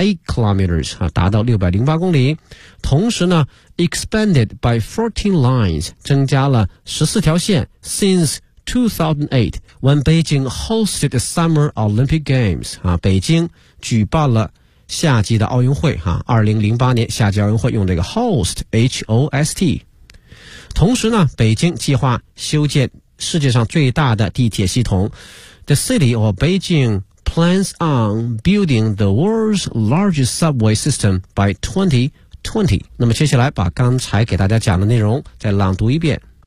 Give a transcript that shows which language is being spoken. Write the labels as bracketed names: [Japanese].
[Chinese] kilometers, 达到608公里，同时呢 [English] expanded by 14 lines, [Chinese] 增加了14条线 [English] since 2008, when Beijing hosted the Summer Olympic Games, [Chinese] 北京举办了夏季的奥运会哈，2008年夏季奥运会用这个 host,H-O-S-T。同时呢北京计划修建世界上最大的地铁系统。 [English] The city of Beijing plans on building the world's largest subway system by 2020. [Chinese] 那么接下来把刚才给大家讲的内容再朗读一遍。